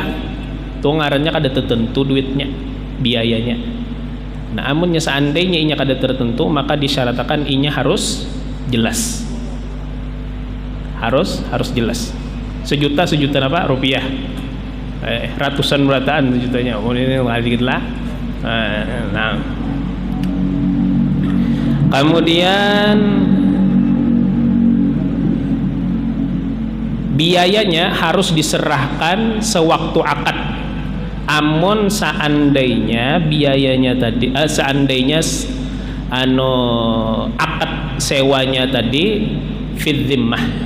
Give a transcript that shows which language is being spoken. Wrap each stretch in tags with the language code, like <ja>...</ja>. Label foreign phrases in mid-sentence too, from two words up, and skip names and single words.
<bjn>Tuh ngarannya kada tertentu duitnya, biayanya. Nah, amunnya seandainya inya kada tertentu, maka disyaratkan inya harus jelas. Harus jelas. 1 juta apa? Rupiah. Ratusan berataan jutanya. Oh, ini dikit lah. Nah. Kemudian biayanya harus diserahkan sewaktu akad. Amun seandainya biayanya tadi seandainya akad sewanya tadi</bjn> <ar>في الذمة.</ar>